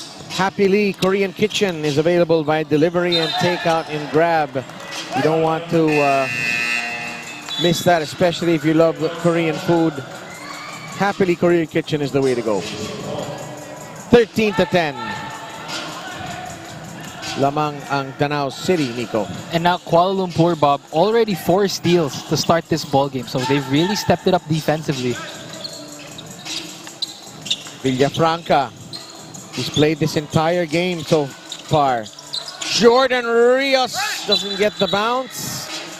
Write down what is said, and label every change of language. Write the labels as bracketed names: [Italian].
[English] Happily, Korean Kitchen is available by delivery and takeout and grab. You don't want to miss that, especially if you love Korean food. Happily, Korean Kitchen is the way to go. 13-10. [Filipino] Lamang ang Danao City, Nico. [English] And now Kuala Lumpur, Bob, already 4 steals to start this ball game, so they've really stepped it up defensively. Villafranca, he's played this entire game so far. Jordan Rios doesn't get the bounce.